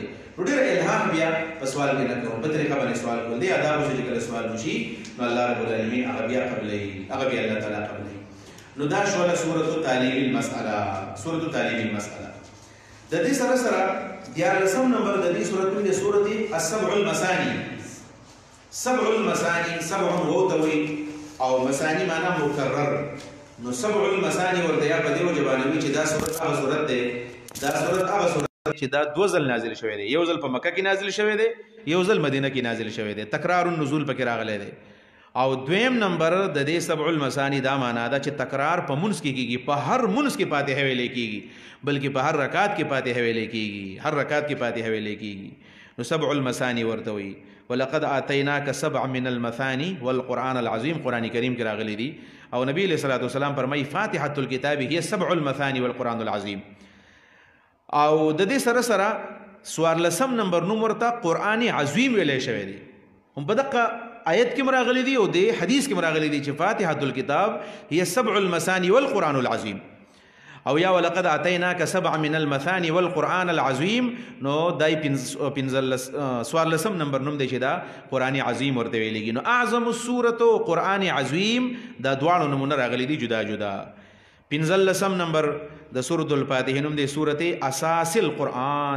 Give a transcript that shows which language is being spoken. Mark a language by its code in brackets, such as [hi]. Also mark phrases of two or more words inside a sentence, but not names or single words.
[ps] نو ډېر الهام بیا په سوال کې نه کوم، په طریقه باندې سوال کول دی. آداب چې کله سوال وشي نو الله رب العالمین هغه بیا قبلوي، هغه بیا الله تعالی قبلوي. نو دا شوله سورة تعلیم المسأله. سورة تعلیم المسأله د دې سره سره 14 نمبر د دې سورۃ د سورۃ السبع المثانی. سبع المثانی، سبع وتوي او مثانی معنا مکرر. نو سبع المثانی ورته یا په دې وجه باندې چې دا سورۃ هغه سورۃ دی، دا سورۃ هغه سورۃ چې دا دو ځل نازل شوی دی، یو ځل په مکه کې نازل شوی دی، یو ځل مدینه کې نازل شوی دی، تکرار النزول پکې راغلی دی. او دویم نمبر د دې سبع المثانی دا معنا ده چې تکرار په منځ کې کیږي، په هر منځ کې فاتحه ویلې کیږي، بلکې په هر رکعت کې فاتحه ویلې کیږي، هر رکعت کې فاتحه ویلې کیږي. نو سبع المثانی ورته وي. [ar] ولقد آتیناک سبع من المثانی والقرآن العظیم، [ps] قرآن کریم کې راغلی دي. او نبی علیہ الصلوۃ والسلام فرمایي [ar] فاتحة الكتاب هي سبع المثانی والقرآن العظیم. [ps] او د دې سره سره 14 نمبر نوم ورته قرآن عظیم ویلې شوی دی. هم په دغه آیت کې راغلی دی او د حدیث کې راغلی دی چې [ar] فاتحة الكتاب هي سبع المثانی والقرآن العظیم. او یا ولقد اتیناک سبع من المثانی والقرآن العظیم، [ps] نو دای 14 نمبر نوم دی چې دا قرآن عظیم ورته ویلېږي. نو [ar] اعظم السورة [ps] قرآن عظیم دا دواړو نومونه راغلی دي جدا جدا. 15 نمبر د سورۃ الفاتحه نوم دی سورۃ اساس القرآن.